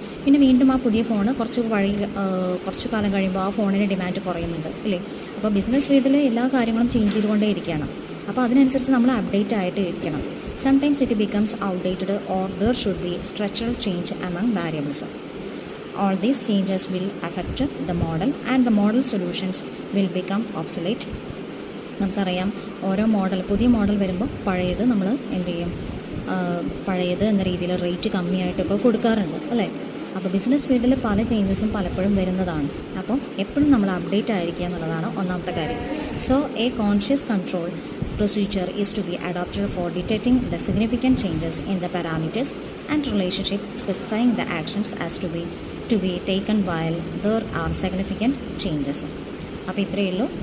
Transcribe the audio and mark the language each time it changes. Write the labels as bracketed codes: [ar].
[ml] പിന്നെ വീണ്ടും ആ പുതിയ ഫോണ് കുറച്ച് കാലം കഴിയുമ്പോൾ ആ ഫോണിന് ഡിമാൻഡ് കുറയുന്നുണ്ട്, ഇല്ലേ? അപ്പോൾ ബിസിനസ് ഫീൽഡിൽ എല്ലാ കാര്യങ്ങളും ചേഞ്ച് ചെയ്തുകൊണ്ടേ ഇരിക്കുകയാണ്. അപ്പോൾ അതിനനുസരിച്ച് നമ്മൾ അപ്ഡേറ്റ് ആയിട്ട് ഇരിക്കണം. [en] Sometimes it becomes outdated or there should be structural change among variables. All these changes will affect the model and the model solutions will become obsolete. [ml] നമുക്കറിയാം പുതിയ മോഡൽ വരുമ്പോൾ പഴയത് നമ്മൾ എന്ത് ചെയ്യും? പഴയത് എന്ന രീതിയിൽ റേറ്റ് കമ്മിയായിട്ടൊക്കെ കൊടുക്കാറുണ്ട്, അല്ലേ? അപ്പോൾ ബിസിനസ് ഫീൽഡിൽ പല ചേഞ്ചസും പലപ്പോഴും വരുന്നതാണ്. അപ്പം എപ്പോഴും നമ്മൾ അപ്ഡേറ്റ് ആയിരിക്കുക എന്നുള്ളതാണ് ഒന്നാമത്തെ കാര്യം. [en] So a conscious control procedure is to be adopted for detecting the significant changes in the parameters and relationship, specifying the actions as to be taken while there are significant changes. [ml] അപ്പോൾ ഇത്രയേ ഉള്ളൂ.